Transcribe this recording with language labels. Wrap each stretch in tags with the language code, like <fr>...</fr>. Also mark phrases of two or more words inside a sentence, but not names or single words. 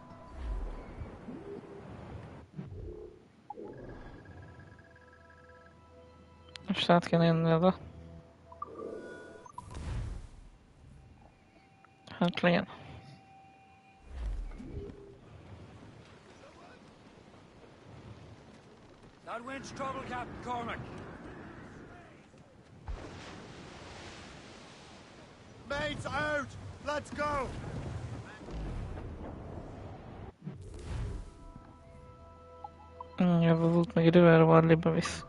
<hu>Most át kéne jönni oda. Hát legyen.</hu> <en>That wind's trouble, Captain Cormac. Mates out! Let's go!</en> <hu>Ez az út meg idővel Warleybe visz.</hu>